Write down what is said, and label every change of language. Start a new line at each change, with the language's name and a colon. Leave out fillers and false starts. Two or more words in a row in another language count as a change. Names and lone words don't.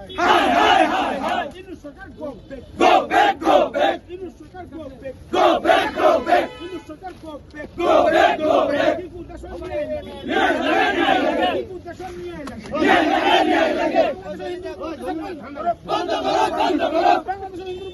Assamese: হাই হাই হাই হাই ইনু চৰকাৰ
English: go back go back go back
Assamese: ইনু চৰকাৰ
English: go back go back go back
Assamese: ইনু চৰকাৰ
English: go back go back go back
Bangla: ডিপুটেশন নিয়ে লাগে নিয়ে লাগে নিয়ে লাগে ডিপুটেশন নিয়ে লাগে নিয়ে লাগে নিয়ে লাগে বন্ধ করো বন্ধ করো বাংলাদেশের হিন্দু